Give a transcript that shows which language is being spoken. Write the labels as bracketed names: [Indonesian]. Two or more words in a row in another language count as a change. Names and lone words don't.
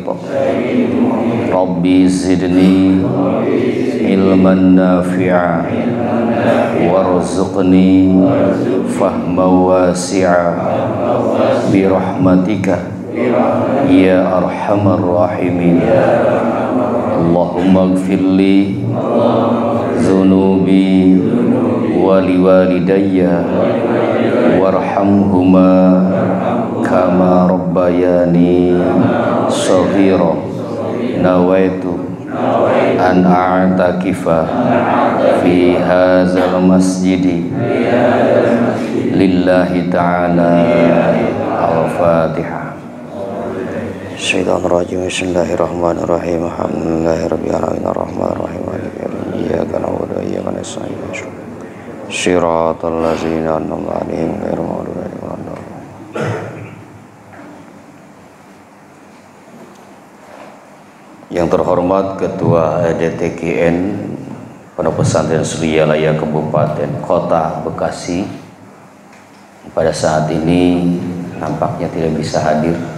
[Arabic] رب زدني علما نافعا وارزقني فهما واسعا برحمتك يا أرحم الراحمين. اللهم اغفر لي ذنوبي ولوالدي وارحمهما كما ربياني صغيرا. نويت أن أعتكف في هذا المسجد لله تعالى. الفاتحة. الشيطان الرجيم. بسم الله الرحمن الرحيم. الحمد لله رب العالمين الرحمن الرحيم مالك يوم الدين إياك نعبد وإياك نستعين صراط الذين أنعمت عليهم غير المغضوب عليهم ولا الضالين. [Indonesian] Yang terhormat Ketua DTKN Pondok Pesantren Suryalaya Kabupaten Kota Bekasi, pada saat ini nampaknya tidak bisa hadir.